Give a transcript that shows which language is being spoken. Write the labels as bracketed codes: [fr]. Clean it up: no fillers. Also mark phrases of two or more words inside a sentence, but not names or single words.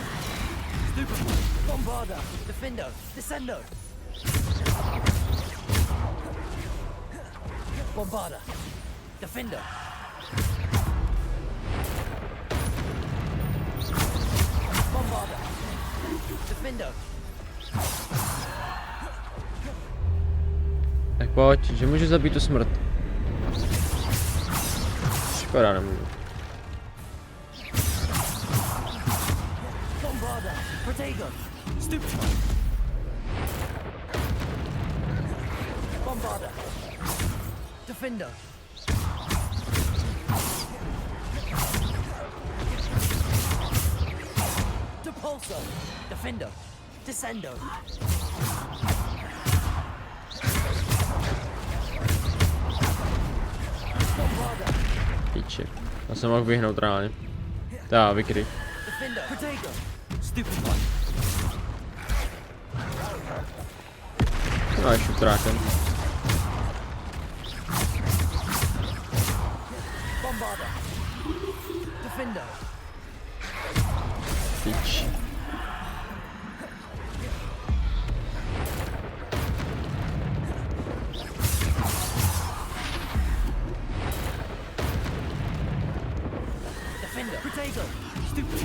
[cs] Stupefy. Bombarder. Defender. Descender. Bombarder. Defender. Bombarder. Defender. Tak pojď, že můžu zabít tu smrt. Škoda, nemůžu. Bombarder. Potato. Stupefy. Bombarder. Defender. Depulsor. Defender. Descender. Bombarder. Píči. Já jsem mohl vyhnout reálně. Tá, vykryj. Defender. Potato. Stupefy. No ještě utrákem. Bombarder. Defender. Píč. Defender. Potato. Stupefy.